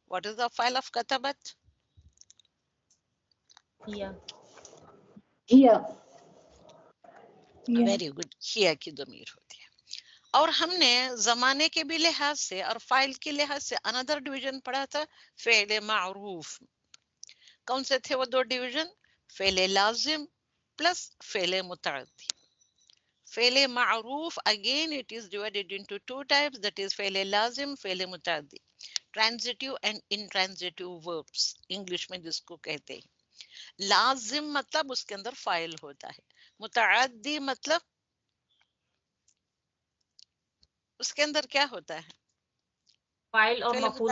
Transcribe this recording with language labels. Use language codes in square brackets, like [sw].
[en] What is the فاعل of کتبت؟ Very good, [ur] کیا کی ضمیر ہوتی ہے. اور ہم نے زمانے کے بھی لحاظ سے اور فاعل کے لحاظ سے اندر ڈویژن پڑھا تھا فعل معروف. کون سے تھے وہ 2 ڈویژن؟ فعل لازم پلس فعل متعدی. [en] فعل معروف again it is divided into 2 types, that is فعل لازم، فعل متعدی. transitive and intransitive verbs [ur] English میں جس کو کہتے ہیں. لازم مطلب اس کے اندر فاعل ہوتا ہے، متعدی مطلب اس کے اندر کیا ہوتا ہے؟ فاعل اور فعل مفعول